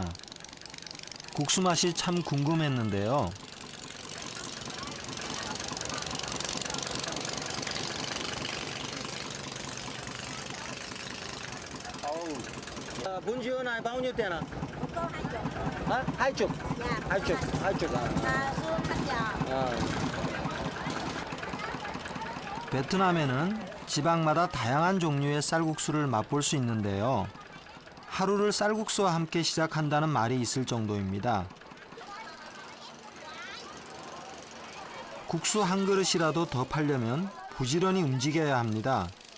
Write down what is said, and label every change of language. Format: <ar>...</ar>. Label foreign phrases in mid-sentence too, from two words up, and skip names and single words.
<ko>국수 맛이 참 궁금했는데요.</ko> <vi>Bún riêu này bao nhiêu tiền ạ? Hả? 20. 20. 20 à?</vi> <ko>베트남에는 지방마다 다양한 종류의 쌀국수를 맛볼 수 있는데요. 하루를 쌀국수와 함께 시작한다는 말이 있을 정도입니다. 국수 한 그릇이라도 더 팔려면 부지런히 움직여야 합니다.</ko>